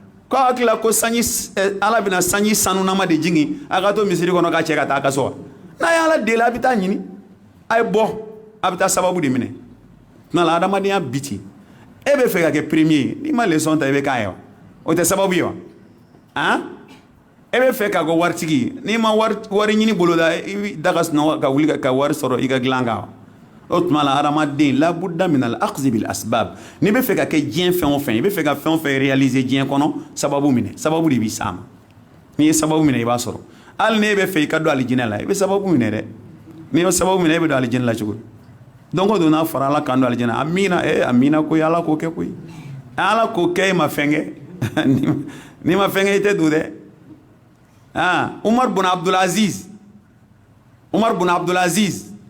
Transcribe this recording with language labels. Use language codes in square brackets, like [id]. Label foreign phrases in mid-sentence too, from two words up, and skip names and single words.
[bm] ko akila ko sanji ala bina sanji sanu nama de jingi aga to misiri kono ka cɛ ka taa kaso na ya ala deli a bɛ taa ɲini a ye bɔ a bɛ taa sababu de minɛ nala adamadenya biti e bɛ fɛ ka kɛ premier n'i ma leçon ta i bɛ k'a ye wa o tɛ sababu ye wa han e bɛ fɛ ka kɛ waritigi n'i ma wari ɲini boloda i bɛ da ka sunɔgɔ ka wuli ka wari sɔrɔ i ka dilan kan wa o tuma la hadamaden [ar] لا بد من الأخذ بالأسباب [bm] n'i bɛ fɛ ka kɛ diɲɛ fɛn o fɛn i bɛ fɛ ka fɛn o fɛn réaliser diɲɛ kɔnɔ sababu minɛ sababu de b'i s'a ma n'i ye sababu minɛ i b'a sɔrɔ hali n'e bɛ fɛ i ka don alijinɛ la i bɛ sababu minɛ dɛ n'i ye sababu minɛ e bɛ don alijinɛ la cogo di donc o don n'a fɔra ala k'an don alijinɛ amina amina koyi ala k'o kɛ koyi ala k'o kɛ e ma fɛn kɛ n'i ma fɛn kɛ i tɛ don dɛ Umar bin Abdulaziz